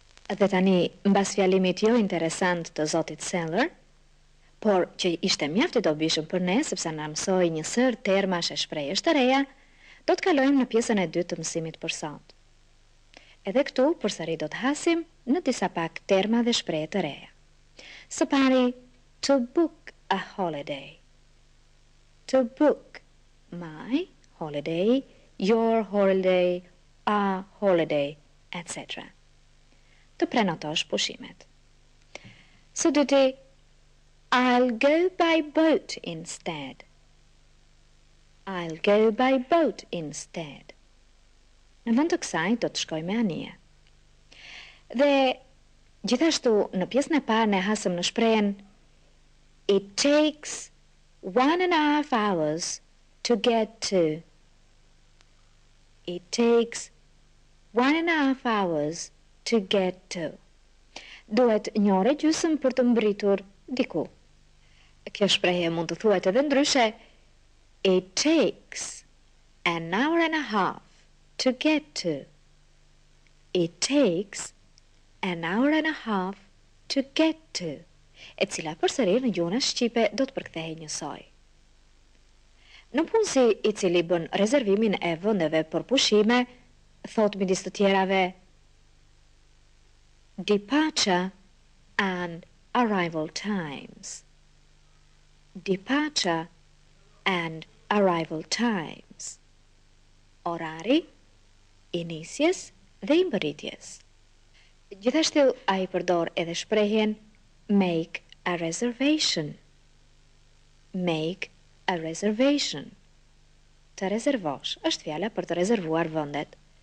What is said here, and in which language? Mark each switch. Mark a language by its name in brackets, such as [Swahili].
[Albanian] Dhe tani, mbas fjalimit jo interesant të zotit Seller, por që ishte mjaft i dobishëm për ne, sepse na mësoi një sër termash e shprehjesh të reja, do të kalojmë në pjesën e dytë të mësimit për sot. Edhe këtu, përsëri do të hasim në disa pak terma dhe shprehje të reja. Së pari, [English] to book a holiday. To book my holiday your holiday, a holiday, etc. [Albanian] Të prenotosh pushimet. Së dyti, [English] I'll go by boat instead. I'll go by boat instead. [Albanian] Në vend të kësaj do të shkoj me anije. Dhe gjithashtu në pjesën e parë ne hasëm në shprehen [English] It takes 1.5 hours to get to. It takes 1.5 hours to get to. [Albanian] Duhet një orë gjysmë për të mbritur diku. Kjo shprehje mund të thuhet edhe ndryshe. [English] It takes an hour and a half to get to. It takes an hour and a half to get to. [Albanian] E cila përsëri në gjuhën shqipe do të përkthehej njësoj. Në punësi i cili bën rezervimin e vendeve për pushime, thot midis të tjerave [English] departure and arrival times. Departure and arrival times. [Albanian] Orari i nisjes dhe i mbërritjes. Gjithashtu ai përdor edhe shprehjen [English] make a reservation. Make a reservation. [Albanian] Të rezervosh është fjala për të rezervuar vendet.